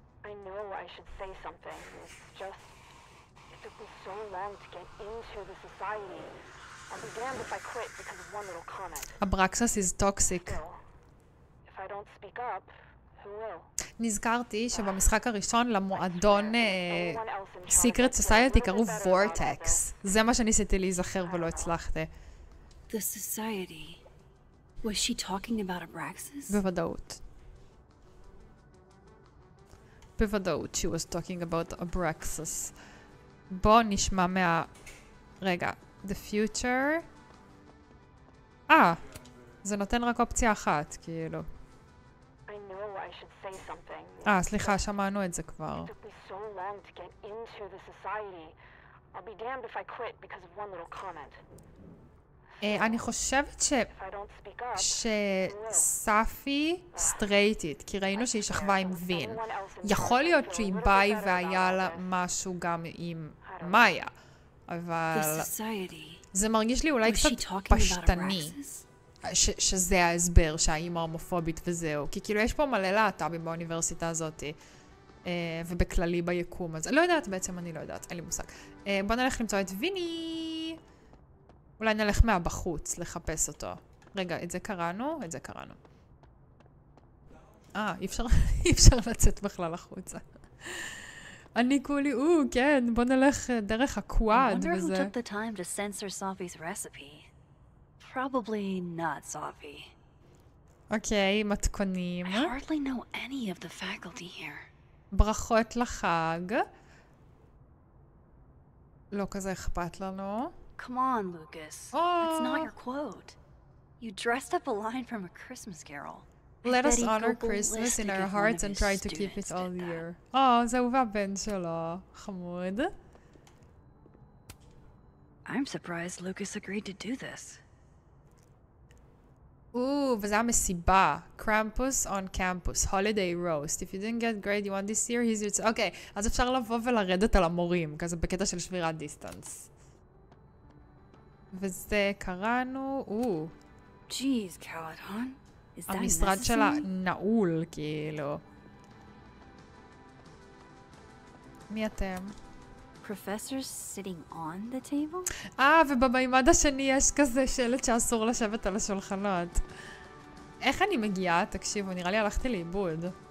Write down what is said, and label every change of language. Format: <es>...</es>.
<en>I know I should say something. It's just, it took me so long to get into the society. I'll be damned if I quit because of one little comment. Abraxas is toxic. Still, if I don't speak up, who will?</en> <he>נזכרתי שבמשחק הראשון למועדון Secret Society קראו Vortex. זה מה שניסיתי להיזכר ולא הצלחתי.</he> <en>The society. Was she talking about Abraxas?</en> <he>בוודאות. בוודאות,</he> <en>she was talking about Abraxas.</en> <he>בוא נשמע רגע,</he> <en>the future.</en> <he>זה נותן רק אופציה אחת, כאילו.</he> <en>I know I should say something.</en> <he>סליחה, שמענו את זה כבר.</he> <en>It took me so long to get into the society. I'll be damned if I quit because of one little comment.</en> <he>אני חושבת</he> <en>If I don't speak up,</en> <he>שספי סטרייטית, כי ראינו שהיא שכבה עם וין. יכול להיות שהיא ביי והיה לה משהו גם עם מאיה, אבל זה מרגיש לי אולי קצת פשטני, שזה ההסבר שהאימא הומופובית וזהו, כי כאילו יש פה מלא להט"בים באוניברסיטה הזאת, ובכללי ביקום, אז לא יודעת בעצם, אני לא יודעת, אין לי מושג. בוא נלך למצוא את ויני. אולי נלך מהבחוץ לחפש אותו. רגע, את זה קראנו? את זה קראנו. אי אפשר לצאת בכלל החוצה. אני כולי, כן, בוא נלך דרך הקוואד וזה.</he> <en>I wonder who took the time to censor Sophie's recipe. Probably not Sophie.</en> <he>אוקיי, מתכונים.</he> <en>I hardly know any of the faculty here.</en> <he>ברכות לחג. לא כזה אכפת לנו.</he> <en>Come on, Lucas. That's not your quote. You dressed up a line from a Christmas carol. Let us honor Christmas in our hearts and try to keep it all year.</en> <he>זהו והבן שלו. חמוד.</he> <en>I'm surprised Lucas agreed to do this.</en> <he>וזה המסיבה.</he> <en>Krampus on campus. Holiday roast. If you didn't get grade you want this year, here's your...</en> <he>אוקיי, אז אפשר לבוא ולרדת על המורים, כזה בקטע של שבירת דיסטנס. וזה קראנו,</he> <en>Jeez, Caladon. Is that</en> <he>המשרד שלה נעול, כאילו. מי אתם?</he> <en>Professors sitting on the table?</en> <he>ובמימד השני יש כזה שלט שאסור לשבת על השולחנות. איך אני מגיעה? תקשיבו, נראה לי הלכתי לאיבוד.</he>